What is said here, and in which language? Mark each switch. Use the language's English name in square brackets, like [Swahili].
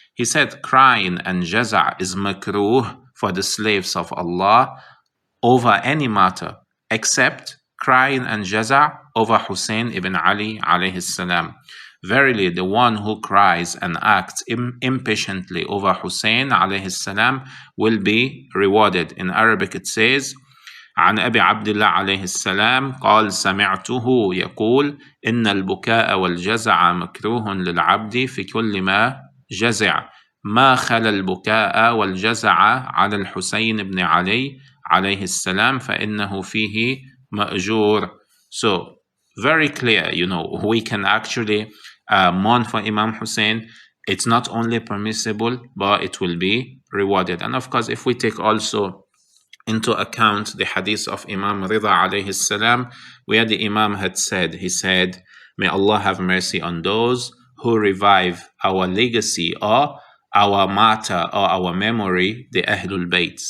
[English] He said, crying and jaza' is makruh for the slaves of Allah over any matter, except crying and jaza' over Hussain ibn Ali alayhi salam. Verily, the one who cries and acts impatiently over Hussain alayhi salam will be rewarded. In Arabic it says, [Arabic] عن أبي عبد الله عليه السلام قال سمعته يقول إن البكاء والجزع مكروه للعبد في كل ما جزع ما خلا البكاء والجزع على الحسين بن علي عليه السلام فإنه فيه مأجور. [English] So very clear, we can actually mourn for Imam Hussain. It's not only permissible, but it will be rewarded. And of course, if we take also into account the hadith of Imam Rida alayhi salam, where the Imam had said, he said, may Allah have mercy on those who revive our legacy or our matter or our memory, the Ahlul Bayt.